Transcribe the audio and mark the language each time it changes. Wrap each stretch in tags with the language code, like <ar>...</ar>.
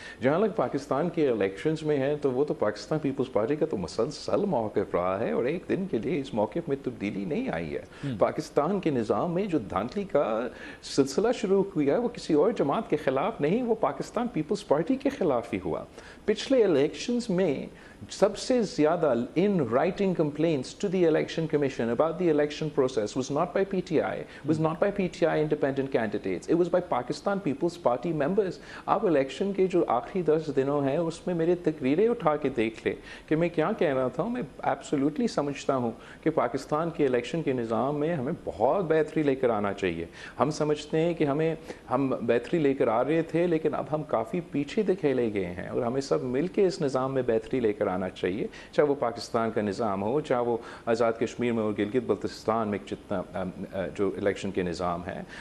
<hi>जहाँ तक पाकिस्तान के इलेक्शंस में है तो वो तो पाकिस्तान पीपल्स पार्टी का तो मुसलसल मौक़िफ़ रहा है, और एक दिन के लिए इस मौक़िफ़ में तब्दीली नहीं आई है। पाकिस्तान के निज़ाम में जो धांधली का सिलसिला शुरू हुआ है वो किसी और जमात के ख़िलाफ़ नहीं, वो पाकिस्तान पीपल्स पार्टी के ख़िलाफ़ ही हुआ। पिछले इलेक्शंस में सबसे ज़्यादा</hi> <en>in writing complaints to the election commission about the election process was not by PTI, was not by PTI independent candidates, it was by Pakistan People's Party members।</en> <hi>आप election के जो आखिरी 10 दिनों हैं उसमें मेरे तकरीरें उठा के देख ले कि मैं क्या कह रहा था। मैं एब्सोल्युटली समझता हूँ कि पाकिस्तान के इलेक्शन के निज़ाम में हमें बहुत बेहतरी लेकर आना चाहिए। हम समझते हैं कि हम बेहतरी लेकर आ रहे थे, लेकिन अब हम काफ़ी पीछे धकेले गए हैं, और हमें सब मिल के इस निज़ाम में बेहतरी लेकर आना चाहिए, चाहे वो पाकिस्तान का निज़ाम हो, चाहे वो आज़ाद कश्मीर में और गिलगित बल्तिस्तान में जितना जो इलेक्शन के निज़ाम है।</hi>